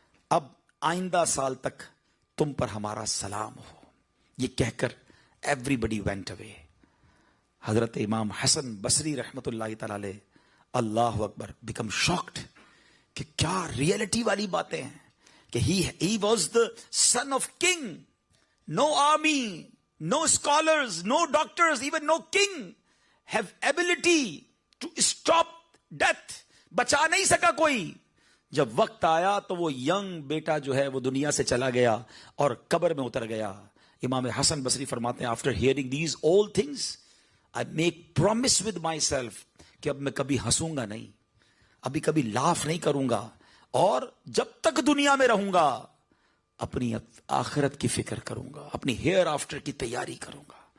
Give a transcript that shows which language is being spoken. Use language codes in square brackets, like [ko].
[ur] اب آئندہ سال تک تم پر ہمارا سلام ہو. یہ کہہ کر [en] Everybody went away. [ur] حضرت امام حسن بصری رحمت اللہ تعالی علیہ, اللہ اکبر, [en] become shocked [ur] کہ کیا ریئلٹی والی باتیں ہیں, کہ [en] he was the son of king. No army, no scholars, no doctors, even no king have ability to stop death. [ur] بچا نہیں سکا کوئی. جب وقت آیا تو وہ ینگ بیٹا جو ہے وہ دنیا سے چلا گیا اور قبر میں اتر گیا. امام حسن بصری فرماتے ہیں, [en] after hearing these all things, I make promise with myself [ur] کہ اب میں کبھی ہنسوں گا نہیں, ابھی کبھی لاف نہیں کروں گا, اور جب تک دنیا میں رہوں گا اپنی آخرت کی فکر کروں گا, اپنی ہیئر آفٹر کی تیاری کروں گا.